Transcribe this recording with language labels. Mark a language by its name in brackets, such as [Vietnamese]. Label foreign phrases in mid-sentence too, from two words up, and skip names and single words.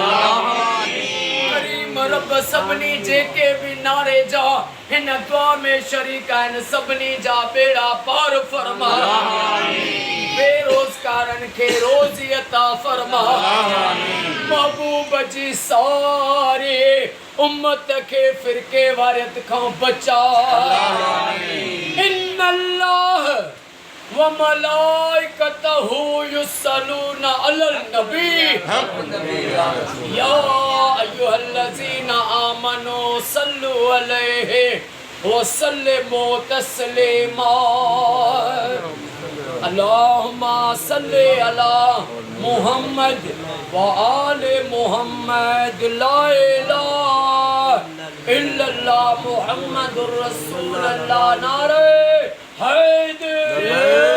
[Sindhi] करीम रब सभिनी जेके भी नारे जा हिन दुआ में शरीक आहिनि सभिनी जा बेड़ा पार फरमा। बेरोज़गारनि खे रोज़ी अता फरमा। महबूब जी सारी उम्मत के फिरके वारियत खां बचा। [Arabic] إن الله وملائكته يصلون على النبي يا أيها الذين آمنوا صلوا عليه وسلموا تسليما. اللهم صل على محمد وآل محمد. لا إله إلا الله محمد رسول الله. [Sindhi] नारे हैदर।